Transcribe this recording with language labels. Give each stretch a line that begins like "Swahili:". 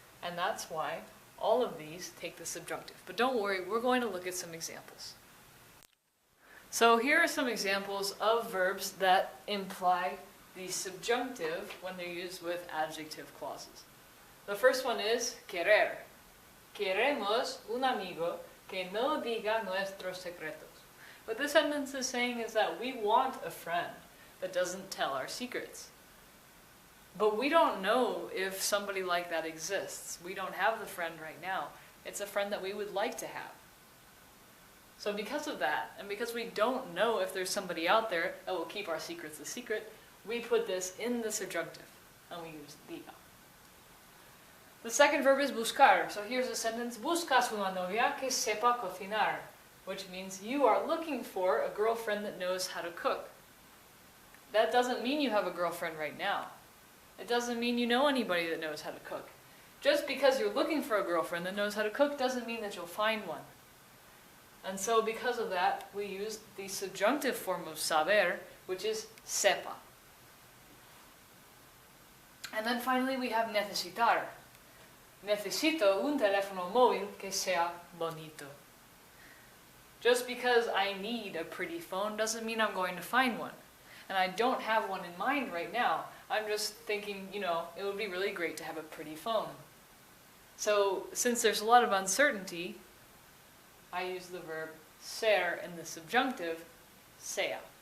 English: And that's why all of these take the subjunctive. But don't worry, we're going to look at some examples. So here are some examples of verbs that imply the subjunctive when they're used with adjective clauses. The first one is querer.
Spanish: Queremos un amigo que no diga nuestros secretos.
English: What this sentence is saying is that we want a friend that doesn't tell our secrets. But we don't know if somebody like that exists. We don't have the friend right now. It's a friend that we would like to have. So because of that, and because we don't know if there's somebody out there that will keep our secrets a secret, we put this in the subjunctive, and we use diga. The second verb is buscar. So here's a sentence,
Spanish: buscas una novia que sepa cocinar,
English: which means you are looking for a girlfriend that knows how to cook. That doesn't mean you have a girlfriend right now. It doesn't mean you know anybody that knows how to cook. Just because you're looking for a girlfriend that knows how to cook doesn't mean that you'll find one. And so because of that, we use the subjunctive form of saber, which is sepa. And then finally we have necesitar.
Spanish: Necesito un teléfono móvil que sea bonito.
English: Just because I need a pretty phone doesn't mean I'm going to find one. And I don't have one in mind right now. I'm just thinking, it would be really great to have a pretty phone. So since there's a lot of uncertainty, I use the verb ser in the subjunctive, sea.